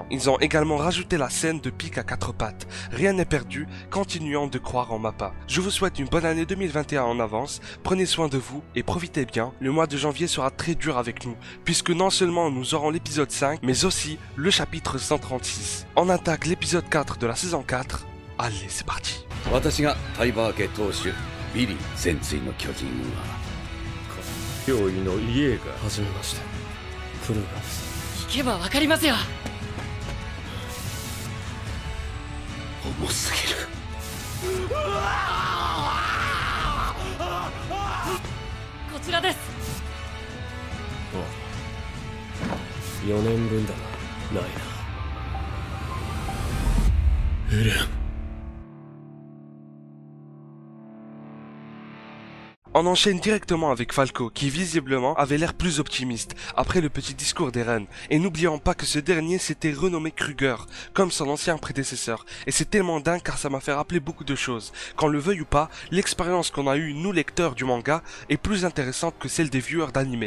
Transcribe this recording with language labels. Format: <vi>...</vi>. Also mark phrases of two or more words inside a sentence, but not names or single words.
<fr>Ils ont également rajouté la scène de pic à 4 pattes. Rien n'est perdu, continuons de croire en Mappa. Je vous souhaite une bonne année 2021 en avance, prenez soin de vous et profitez bien. Le mois de janvier sera très dur avec nous, puisque non seulement nous aurons l'épisode 5, mais aussi le chapitre 136. On attaque l'épisode 4 de la saison 4. Allez, c'est parti.</fr> <ja>私がタイバー家当主ビリー潜水の巨人は脅威の家が初めましてクルーガーです。聞けばわかりますよ。重すぎる。こちらです。 4年分だな。ないな。エレン。</ja> <fr>On enchaîne directement avec Falco, qui visiblement avait l'air plus optimiste, après le petit discours d'Eren. Et n'oublions pas que ce dernier s'était renommé Kruger, comme son ancien prédécesseur. Et c'est tellement dingue car ça m'a fait rappeler beaucoup de choses. Qu'on le veuille ou pas, l'expérience qu'on a eue, nous lecteurs du manga, est plus intéressante que celle des viewers d'anime.</fr>